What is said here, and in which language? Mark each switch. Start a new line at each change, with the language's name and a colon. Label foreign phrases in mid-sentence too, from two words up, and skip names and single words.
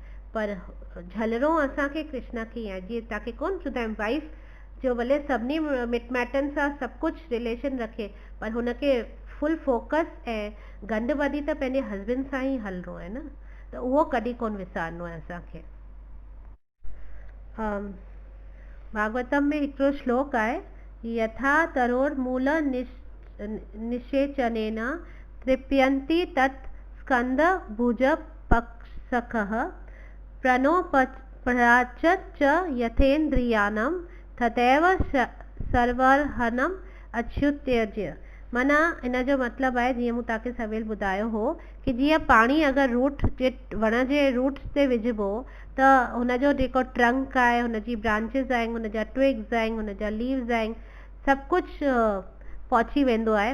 Sindhi: पर झलरो असांखे कृष्णा खे ई आहे। जीअं तव्हांखे कोन चवंदा आहिनि वाइफ जो भले सभिनी मिट माइटनि सां सभु कुझु रिलेशन रखे, पर हुनखे
English: full focus
Sindhi: ऐं गंढ वधी त पंहिंजे हस्बैंड सां ई हलणो आहे न। त उहो कॾहिं कोन विसारणो आहे असांखे। भागवतम में हिकिड़ो श्लोक आहे,
Sanskrit: यथा तरोर्मूल निषेचनेन तृप्यन्ति तत् स्कंद भुज पक्षकः प्रणोपराचत च यथेन्द्रियाणां तथैव सर्वहरनम् अच्युत्यज्य।
Sindhi: माना इन जो मतिलबु आहे, जीअं मूं तव्हांखे सवेल ॿुधायो हो कि जीअं पाणी अगरि रूट जे वण जे रूट्स ते विझिबो त हुनजो जेको ट्रंक आहे, हुनजी ब्रांचिस आहिनि, हुनजा ट्विग्स आहिनि, हुनजा लीव्स आहिनि, सभु कुझु पहुची वेंदो आहे।